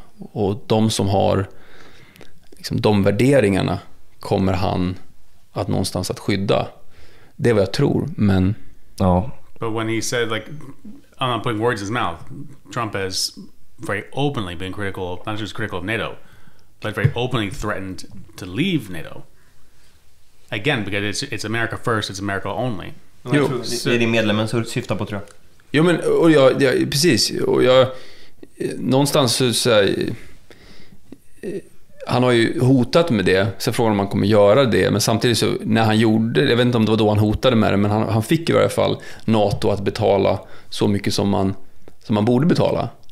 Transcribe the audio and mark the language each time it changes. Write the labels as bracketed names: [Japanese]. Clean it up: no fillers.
[Swedish] Och de som har liksom, de värderingarna kommer han att någonstans att skydda. Det är vad jag tror, men... Ja. [English] But when he said, like, I'm not putting words in his mouth, Trump has very openly been critical, not just critical of NATO, but very openly threatened to leave NATO. Again, because it's America first, it's America only. [Swedish] Jo, det är det medlemmen som syftar på, tror jag. Jo, men och jag precis. Och jag någonstans så här, han har ju hotat med det. Så frågan om han kommer göra det. Men samtidigt så när han gjorde det, jag vet inte om det var då han hotade med det, men han fick i varje fall NATO att betala så mycket som man borde betala.